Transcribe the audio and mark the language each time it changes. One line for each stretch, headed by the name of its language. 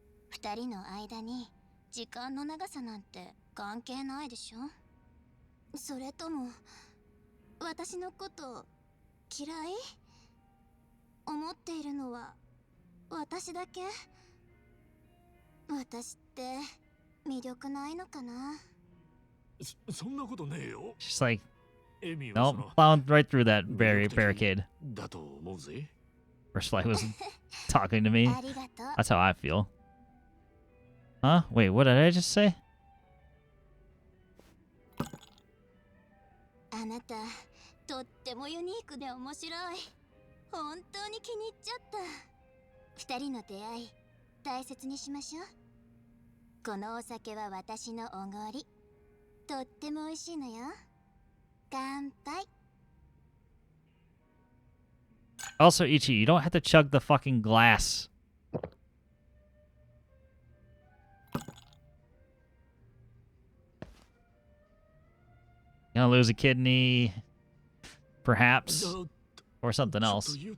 Japanese: 二人の間に時間の長さなんて関係ないでしょ。それとも私のこと嫌い？思っているのは私だけ？私って魅力ないのかな？そんなことねえよ。
English: She's like,
Japanese: エミは
English: nope, plowing right through that barricade.
Japanese: だと思うぜ。
English: First flag was talking to me.
Japanese: ありがとう。
English: That's how I feel. Huh? Wait, what did I just say?
Japanese: あなた、とってもユニークで面白い。本当に気に入っちゃった。二人の出会い、大切にしましょう。このお酒は私のおごり。とっても美味しいのよ。乾杯。
English: Also, Ichi, you don't have to chug the fucking glass. Gonna lose a kidney, perhaps, or something else.